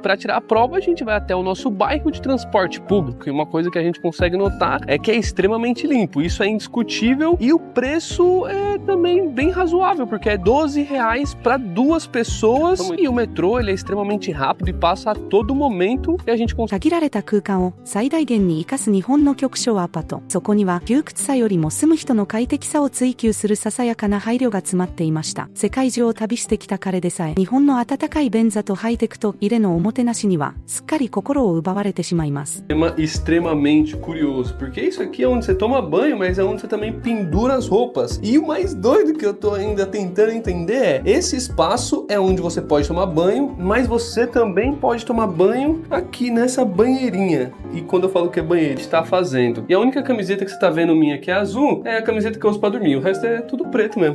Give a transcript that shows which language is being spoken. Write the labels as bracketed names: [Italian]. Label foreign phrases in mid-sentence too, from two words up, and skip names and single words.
[Portuguese] Para tirar a prova, a gente vai até o nosso bairro de transporte público. E uma coisa que a gente consegue notar é que é extremamente limpo. Isso é indiscutível e o preço é também bem razoável, porque é 12 reais para 2 pessoas. E o metrô, ele é extremamente rápido e passa a todo momento e a gente consegue. [Japanese] 限られた空間を最大限に生かす日本の極小アパート。そこには窮屈さよりも住む人の快適さを追求するささやかな配慮が詰まっていました。世界中を旅してきた彼でさえ、日本の温かい便座とハイテクと入れのおもてなしにはすっかり心を奪われてしまいます。 [Portuguese] Extremamente curioso, porque isso aqui é onde você toma banho, mas é onde você também pendura as roupas. E o mais doido que eu tô ainda tentando entender é, esse espaço é onde você pode tomar banho, mas você também pode tomar banho aqui nessa banheirinha. E quando eu falo que é banheiro, está fazendo. E a única camiseta que você tá vendo minha que é azul, é a camiseta que eu uso pra dormir, o resto é tudo preto mesmo.